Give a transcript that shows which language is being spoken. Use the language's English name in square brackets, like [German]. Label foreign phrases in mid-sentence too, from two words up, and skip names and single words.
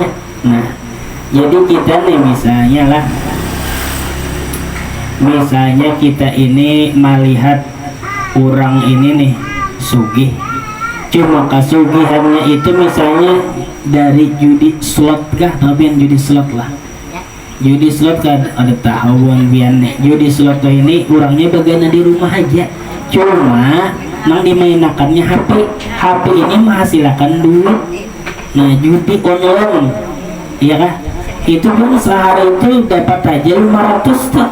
[Banjar] Nah, jadi kita nih misalnya kita ini melihat orang ini nih sugih, cuma kasugihannya itu misalnya dari judi slot kah, tapi yang judi slot lah. Judi slot kan ada tahuan bian nih. [Indonesian] Judi slot tuh ini orangnya bagian di rumah aja. Cuma nang dimainakannya HP ini menghasilkan duit. Nah judi online, iya kah? Itu pun sehari itu dapat aja 500 tak.